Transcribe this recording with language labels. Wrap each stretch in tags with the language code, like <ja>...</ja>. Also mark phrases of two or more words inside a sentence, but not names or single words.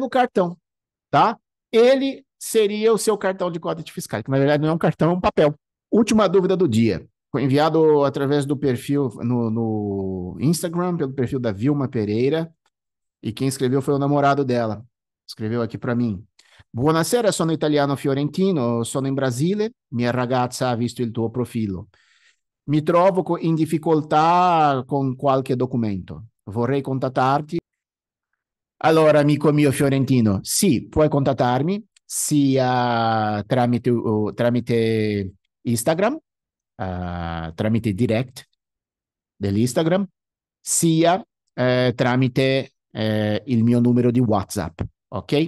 <pt>Ele vale pelo cartão, tá? Ele seria o seu cartão de código fiscal, que na verdade não é um cartão, é um papel. Última dúvida do dia. Foi enviado através do perfil no Instagram, pelo perfil da Vilma Pereira, e quem escreveu foi o namorado dela. Escreveu aqui para mim.</pt> <it>Buonasera, sono italiano fiorentino, sono in Brasile, mia ragazza ha visto il tuo profilo. Mi trovo in difficoltà con qualche documento. Vorrei contattarti. Allora, amico mio fiorentino, sì, puoi contattarmi sia tramite Instagram, tramite direct dell'Instagram, sia tramite il mio numero di WhatsApp, ok?</it>